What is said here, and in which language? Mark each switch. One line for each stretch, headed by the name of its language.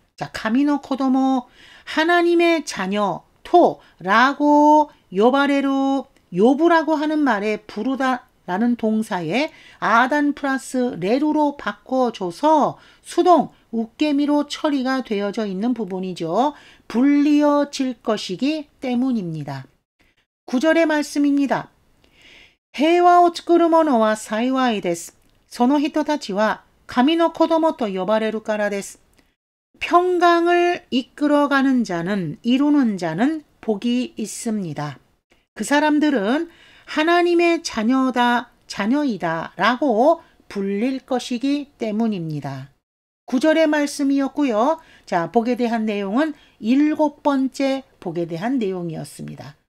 Korean: 자,
Japanese: 가미노 코도모
Korean: 하나님의 자녀
Japanese: 토라고 요바레루
Korean: 요부라고 하는 말에 부르다 라는 동사에 아단 플러스 레루로 바꿔줘서 수동 웃개미로 처리가 되어져 있는 부분이죠. 불리어질 것이기 때문입니다. 9절의 말씀입니다.
Japanese: 平和を作る者は幸いです。その人たちは神の子供と呼ばれるからです。
Korean: 평강을 이끌어가는 자는, 이루는 자는 복이 있습니다. 그 사람들은 하나님의 자녀이다 라고 불릴 것이기 때문입니다. 9절의 말씀이었고요. 자, 복에 대한 내용은 7번째 복에 대한 내용이었습니다.